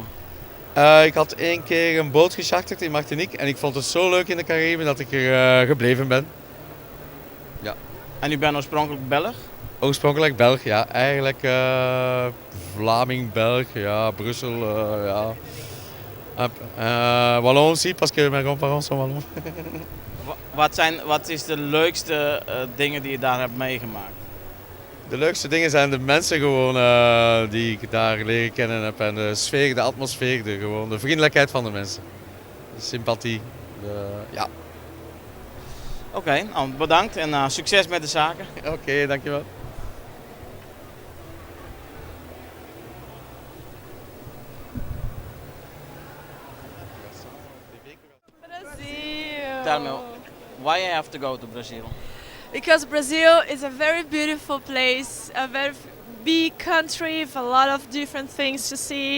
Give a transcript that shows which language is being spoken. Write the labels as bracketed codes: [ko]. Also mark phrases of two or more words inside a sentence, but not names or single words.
[nl] Ik had 1 keer een boot gecharterd in Martinique en ik vond het zo leuk in de Caraïben dat ik er gebleven ben. Ja. En u bent oorspronkelijk Belg? Oorspronkelijk Belg, ja. Eigenlijk Vlaming-Belg, ja, Brussel, ja. [fr] Wallon aussi, parce que mes grands-parents sont wallons. [nl] Wat is de leukste dingen die je daar hebt meegemaakt? De leukste dingen zijn de mensen gewoon die ik daar leren kennen heb. En de sfeer, de atmosfeer, de vriendelijkheid van de mensen. De sympathie, ja. Oké, bedankt en succes met de zaken. Oké, dankjewel. [en] Brazil. Tell me, why you have to go to Brazil? Because Brazil is a very beautiful place, a very big country with a lot of different things to see.